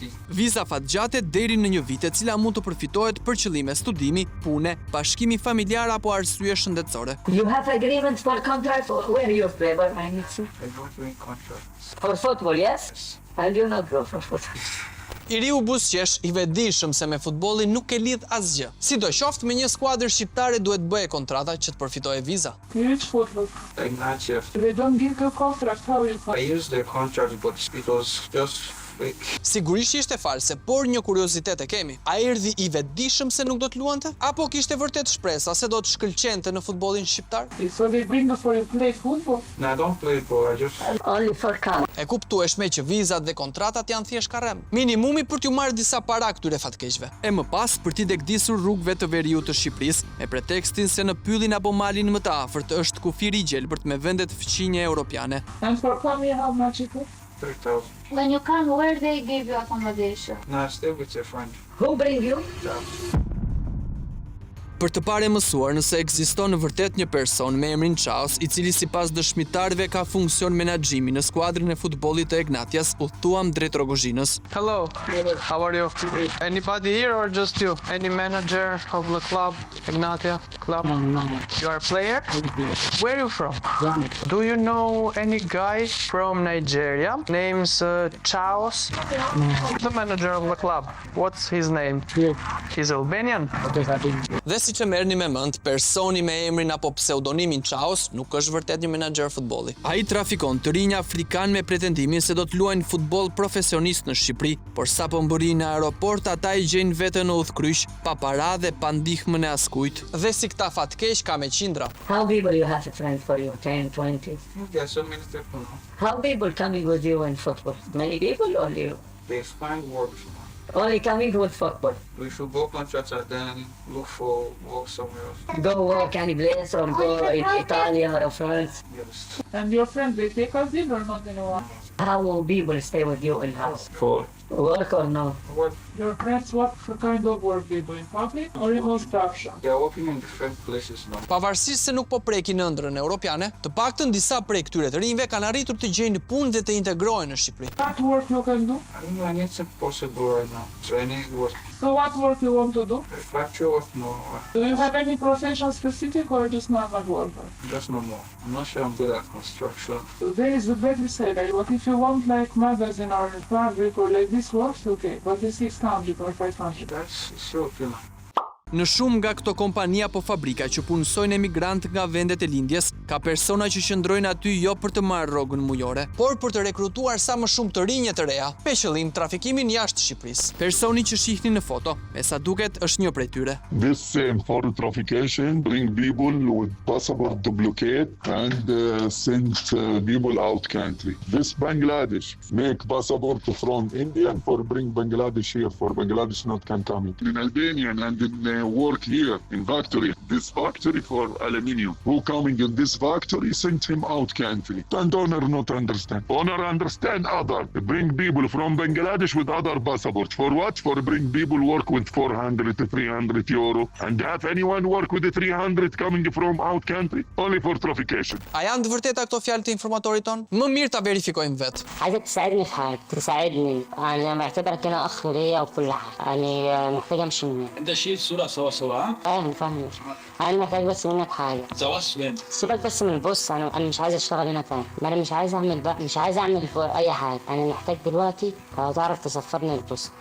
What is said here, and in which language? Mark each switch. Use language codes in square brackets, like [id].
[sq] Viza fatgjate deri në një vit, e cila mund të përfitohet për qëllime studimi, pune, bashkimi familjar apo arsye shëndetësore. [en] You have agreement for contract for where you play? But I need to. I don't doing contracts. For football, yes? And you not go for football. [sq] I riu buzëqesh i vetëdijshëm se me futbollin nuk e lidh asgjë. Sidoqoftë me një skuadër shqiptare duhet bëje kontrata që të përfitojë viza. [en] Which football? Like not chef. They don't give you contract. How you I used their contract, but it was just fake. [sq] Sigurisht ishte false, por një kuriozitet e kemi. A erdhi i vetëdijshëm se nuk do të luante? Apo kishte vërtet shpresa se do të shkëlqente në futbollin shqiptar? [en] So they bring you for you play football? No, I don't play ball. I just Only for camp. [sq] E kuptueshme që vizat dhe kontratat janë thjesht karrem. Minimumi për t'ju marrë disa para këtyre fatkeqve. E më pas për t'i degdisur rrugëve të veriut të Shqipërisë, me pretekstin se në pyllin apo malin më të afërt është kufiri i gjelbërt me vendet fëqinje europiane. [en] And for coming, how much it is? 3,000. When you come, where they give you accommodation? No, I stay with your friend. Who bring you? [sq] Për të parë mësuar nëse ekziston në vërtet një person me emrin Chaos, i cili sipas dëshmitarëve ka funksion menaxhimi në skuadrën e futbollit të Egnatias, udhëtuam drejt Rogozhinës. [en] Hello. How are you? Anybody here or just you? Any manager of the club, Egnatia club? No. You are a player? Where are you from? Do you know any guy from Nigeria names Chaos? The manager of the club. What's his name? He's Albanian? [sq] Dhe si që merrni me mend, personi me emrin apo pseudonimin Chaos nuk është vërtet një menaxher futbolli. Ai trafikon të rinj afrikan me pretendimin se do të luajnë futboll profesionist në Shqipëri, por sapo mbërin në aeroport ata i gjejnë veten në udhkryq, pa para dhe pa ndihmën e askujt. Dhe si këta fatkeq ka me qindra. [en] How people you have a friend for you? 10, 20? There are so many people. How people coming with you in football? Many people or you? They find work. Only coming with football. We should go contracts and then look for work somewhere else. Go work any place or go in Italy or France. Yes. And your friend, they take us in or not anymore? How will people stay with you in house? For Work or no? what? Your friends, what kind of work they do in public or in construction? They are working in different places now. [sq] Pavarësisht se nuk po prekin ëndrrën europiane, të paktën disa prej këtyre të rinjve kanë arritur të gjejnë punë dhe të integrohen në Shqipëri. [en] What work you can do? I don't know, I need some possible right now. Training work. So what work you want to do? Factory work, no. Do you have any profession specific or just normal worker? Just no more. I'm not sure I'm good at construction. There is a better salary, but if you want like magazine or fabric or like this works, okay. But it's 600 or 500. That's so okay. [sq] Në shumë nga këto kompani apo fabrika që punësojnë emigrant nga vendet e lindjes, ka persona që qëndrojnë aty jo për të marrë rrogën mujore, por për të rekrutuar sa më shumë të rinje të reja, me qëllim trafikimin jashtë Shqipërisë. Personi që shihni në foto, me sa duket është një prej tyre. [en] This same for traffication bring people with passport duplicate and send people out country. This Bangladesh make passport from India for bring Bangladesh here for Bangladesh not can come in Albanian and in work here in factory. This factory for aluminium. Who coming in this factory sent him out country. And owner not understand. Owner understand other. Bring people from Bangladesh with other passport. For what? For bring people work with 400 to 300 euro. And have anyone work with the 300 coming from out country? Only for traffication. [sq] A janë të vërteta këto fjalë të informatorit ton? Më mirë ta verifikojmë vetë. [ar] عايزك تساعدني في حاجة تساعدني أنا معتبرك أنا أخ ليا وكل حاجة يعني محتاج أمشي من هنا انت شيل صورة سوا فاهم أنا محتاج بس منك حاجة سوا وين؟ سيبك بس من البص أنا مش عايز أشتغل هنا تاني أنا مش عايز أعمل بقى مش عايز أعمل أي حاجة أنا محتاج دلوقتي تعرف تسفرني البص